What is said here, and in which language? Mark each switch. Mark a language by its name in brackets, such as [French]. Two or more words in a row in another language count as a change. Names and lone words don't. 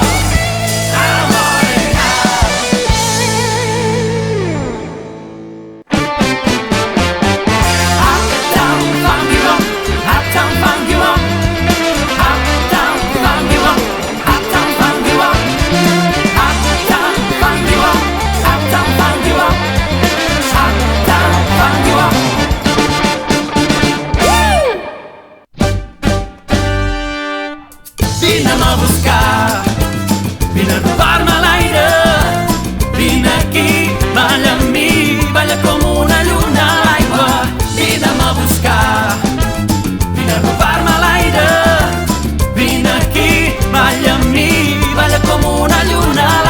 [English] I want it now. Uptown funk you up. Uptown funk you up. Uptown funk you up. Uptown funk you up. Uptown funk you up. Uptown funk you up. Uptown funk you up. [Catalan] Vine'm a buscar, vine a robar-me l'aire, vine aquí, balla amb mi, balla com una lluna a l'aigua. Vine'm a buscar, vine a robar-me l'aire, vine aquí, balla amb mi, balla com una lluna